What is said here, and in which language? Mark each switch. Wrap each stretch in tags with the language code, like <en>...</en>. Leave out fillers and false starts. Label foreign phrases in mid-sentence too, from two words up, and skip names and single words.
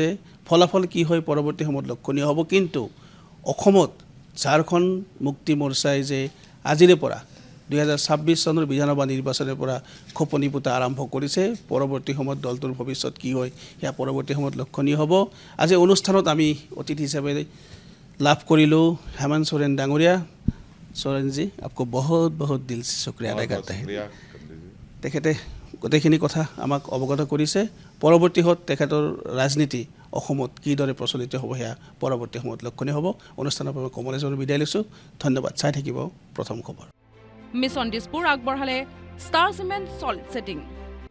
<as>ফলাফল কি হয় পৰৱৰ্তী সময়ত লক্ষণীয় হ'ব। কিন্তু অসমত ঝাৰখণ্ড মুক্তি মৰ্চাই যে আজিৰে পৰা 2026 চনৰ বিধানসভা নিৰ্বাচনৰ পৰা খোপনি পোতা আৰম্ভ কৰিছে, পৰৱৰ্তী সময়ত দলটোৰ ভৱিষ্যত কি হয় সেয়া পৰৱৰ্তী সময়ত লক্ষণীয় হ'ব। আজি অনুষ্ঠানত আমি অতিথি হিচাপে লাভ কৰিলোঁ হেমন্ত সোৰেন ডাঙৰীয়া। সোৰেনজী,</as> <hi>आपको बहुत बहुत दिल से शुक्रिया अदा करते हैं।</hi> <as>তেখেতে গোটেইখিনি কথা আমাক অৱগত কৰিছে। পৰৱৰ্তীত তেখেতৰ ৰাজনীতি অসমত কিদৰে প্ৰচলিত হ'ব সেয়া পৰৱৰ্তী সময়ত লক্ষণীয় হ'ব। অনুষ্ঠানৰ পৰা কমলেশৰ বিদায় লৈছোঁ। ধন্যবাদ। চাই থাকিব প্ৰথম খবৰ। মিছন দিছপুৰ আগবঢ়ালে ষ্টাৰ চিমেণ্ট চল্ট ছেটিং।</as>